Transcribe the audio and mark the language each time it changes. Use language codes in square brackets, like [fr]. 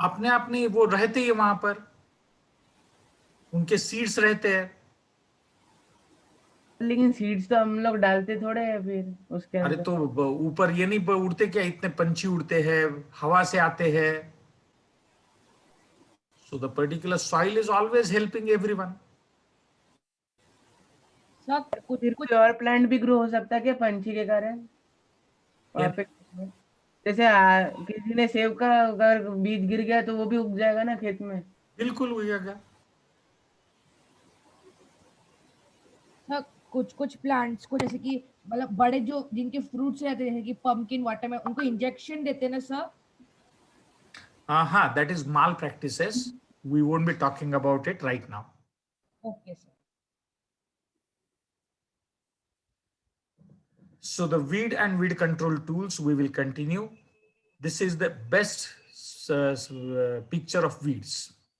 [hi] अपने आप नहीं, वो रहते ही वहां पर, उनके सीड्स रहते हैं. लेकिन सीड्स तो हम लोग डालते थोड़े हैं फिर उसके अरे अंदर. तो ऊपर ये नहीं उड़ते क्या, इतने पंछी उड़ते हैं, हवा से आते हैं. [en] So the particular soil is always helping everyone. [hi] Sir फिर कोई और प्लांट भी ग्रो हो सकता है क्या पंछी के कारण वहाँ पे? जैसे किसी ने सेब का अगर बीज गिर गया तो वो भी उग जाएगा ना खेत में? बिल्कुल उगेगा. सर कुछ प्लांट्स को, जैसे कि मतलब बड़े जो जिनके फ्रूट्स रहते हैं जैसे कि पम्पकिन, वाटरमेलन, उनको इंजेक्शन देते हैं ना sir? [en] That is malpractices. We won't be talking about it right now. Okay, sir. So the weed and weed control tools we will continue. This is the best picture of weeds.